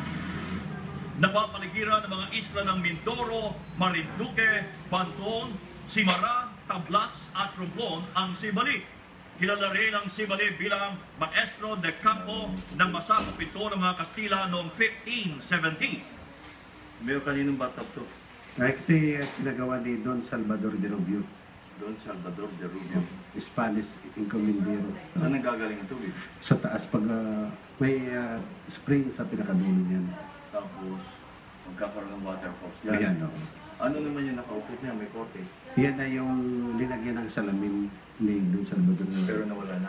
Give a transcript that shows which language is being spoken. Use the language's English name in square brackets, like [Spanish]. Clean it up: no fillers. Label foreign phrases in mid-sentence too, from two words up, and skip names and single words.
[Filipino] Napapaligiran ng mga isla ng Mindoro, Marinduque, Banton, Simara, Tablas at Romblon ang Sibali. Kilala rin ang Sibali bilang Maestro de Campo ng masakop ito ng mga Kastila noong 1570. Mayor, kaninong batap to? Ito yung ginagawa ni Don Salvador de Rubio, Don Salvador de Rubio. Spanish Encomendero. Ano nagagaling ito eh? Sa taas pag may spring sa pinakadulo niyan. Tapos, magkakaroon ng waterfalls. Ayan, no. Ano naman yung nakaupit niya? May korte. Yan na yung linagyan ng salamin ni Don Salvador de Rubio. Pero nawala na.